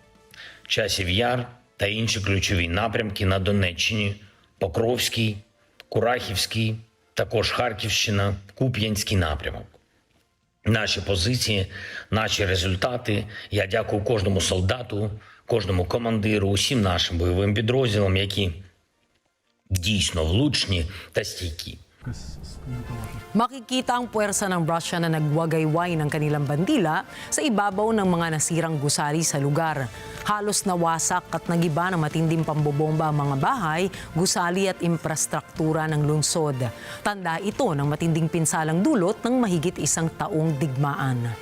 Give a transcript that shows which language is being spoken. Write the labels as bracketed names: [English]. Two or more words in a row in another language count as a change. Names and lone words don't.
[Ukrainian] Часів Яр та інші ключові напрямки на Донеччині, Покровський, Курахівський, також Харківщина, Куп'янський напрямок. Наші позиції, наші результати. Я дякую кожному солдату, кожному командиру, усім нашим бойовим підрозділам, які дійсно влучні та стійкі. [Filipino] Makikita ang puwersa ng Russia na nagwagayway ng kanilang bandila sa ibabaw ng mga nasirang gusali sa lugar. Halos nawasak at nagiba ng matinding pambobomba ang mga bahay, gusali at infrastruktura ng lungsod. Tanda ito ng matinding pinsalang dulot ng mahigit 1 taong digmaan.